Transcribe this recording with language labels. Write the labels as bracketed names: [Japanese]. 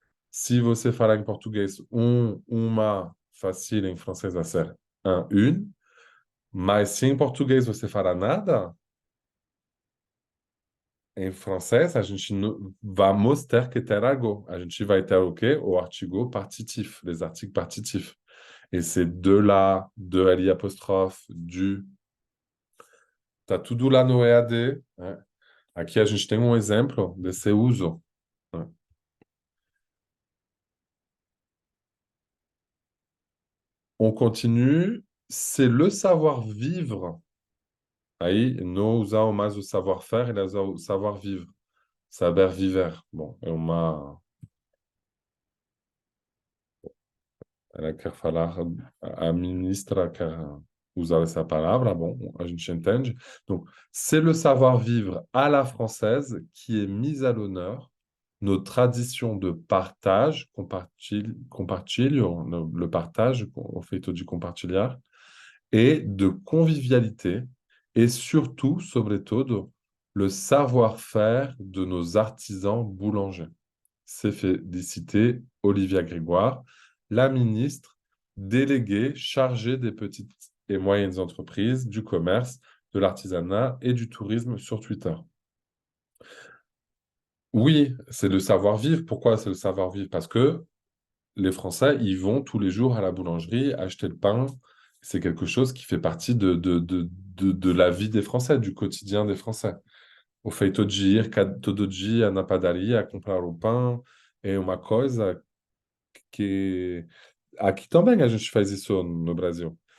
[Portuguese] Se você falar em português uma, facile, em francês vai ser un, une. Mas se em português você falar nada, em francês a gente vamos ter que ter algo. A gente vai ter o quê? O artigo partitif, [French] les articles partitifs. Et c'est de là, de li apostrophe, du. [Portuguese] Tá tudo lá no EAD, né? Aqui a gente tem um exemplo desse uso, né? [French] On continue. C'est le savoir-vivre [Portuguese] Aí, não usar mais o savoir-faire, ele usa o savoir-vivre. Saber viver. Bom, é uma. Ela quer falar, a ministra quer usar essa palavra, bom, a gente entende. [French] Donc, c'est le savoir-vivre à la française qui est mis à l'honneur, nos traditions de partage, compartilho, le partage, [Portuguese] o feito de compartilhar, [French] et de convivialité, et surtout, sobretudo, le savoir-faire de nos artisans boulangers. C'est féliciter Olivia Grégoire, la ministre déléguée chargée des petites et moyennes entreprises, du commerce, de l'artisanat et du tourisme sur Twitter. Oui, c'est le savoir-vivre. Pourquoi c'est le savoir-vivre? Parce que les Français, ils vont tous les jours à la boulangerie acheter le pain. C'est quelque chose qui fait partie de la vie des Français, du quotidien des Français. [Portuguese] O feito de ir todo dia na padaria a comprar o pão é uma coisa que aqui também a gente faz isso no Brasil.